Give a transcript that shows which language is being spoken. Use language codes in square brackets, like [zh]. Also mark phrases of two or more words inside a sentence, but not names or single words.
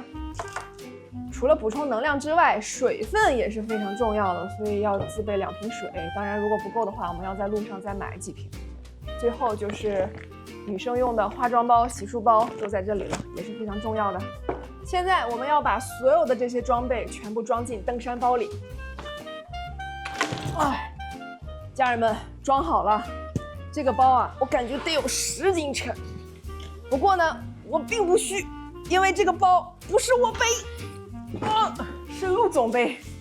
[zh] 除了補充能量之外，水分也是非常重要的，所以要自備2瓶水。當然，如果不夠的話，我們要在路上再買幾瓶。最後就是女生用的化妝包、洗漱包都在這裡了，也是非常重要的。現在我們要把所有的這些裝備全部裝進登山包裡。哎，家人們，裝好了。這個包啊，我感覺得有10斤沉。不過呢，我並不虛，因為這個包不是我背。是陸總背。